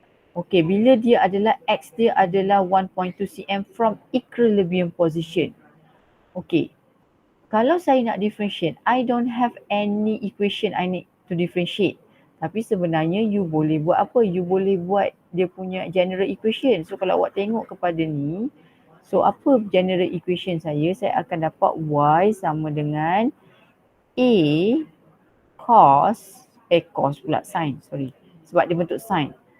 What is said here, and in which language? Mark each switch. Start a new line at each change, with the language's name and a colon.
Malay: Okay, bila dia adalah X dia adalah 1.2 cm from equilibrium position.
English: Okay,
Malay: kalau saya nak
English: differentiate, I don't have any equation I need to differentiate.
Malay: Tapi sebenarnya you boleh buat apa? You boleh buat dia punya general equation. So kalau awak tengok kepada ni, so apa general equation saya? Saya akan dapat Y sama dengan A cos pula sin, sorry. Sebab dia bentuk sin.